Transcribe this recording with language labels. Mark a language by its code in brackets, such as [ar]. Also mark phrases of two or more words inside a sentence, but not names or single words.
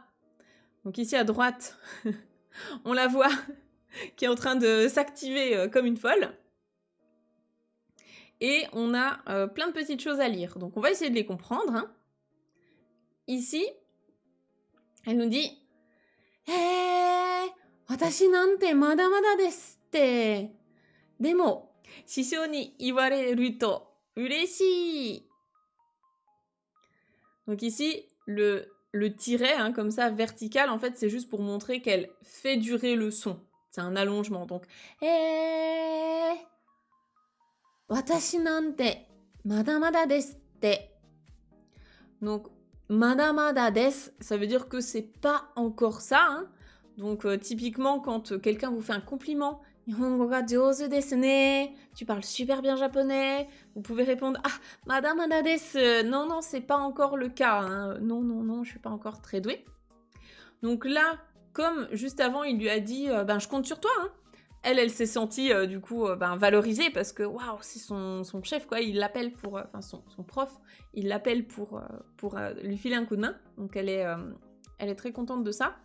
[fr] Donc ici à droite, on la voit qui est en train de s'activer comme une folle. Et on a plein de petites choses à lire. Donc on va essayer de les comprendre. Hein. Ici, elle nous dit [ja] 私なんてまだまだですって. でも, 師匠に言われると嬉しい. [fr] Donc ici, le tiret, hein, comme ça, vertical, en fait, c'est juste pour montrer qu'elle fait durer le son. C'est un allongement. Donc, [ja] 私なんてまだまだですって. [fr] Donc, [ja] まだまだです, [fr] ça veut dire que c'est pas encore ça. Hein. Donc, typiquement, quand quelqu'un vous fait un compliment, [ja] 日本語が上手ですね, [fr] tu parles super bien japonais, vous pouvez répondre ah, [ja] まだまだです, [fr] non, non, c'est pas encore le cas, hein. Non, non, non, je suis pas encore très douée. Donc là, comme juste avant, il lui a dit je compte sur toi, hein. Elle s'est sentie du coup valorisée parce que waouh, c'est son chef quoi, il l'appelle pour, enfin son prof, il l'appelle pour lui filer un coup de main, donc elle est très contente de ça.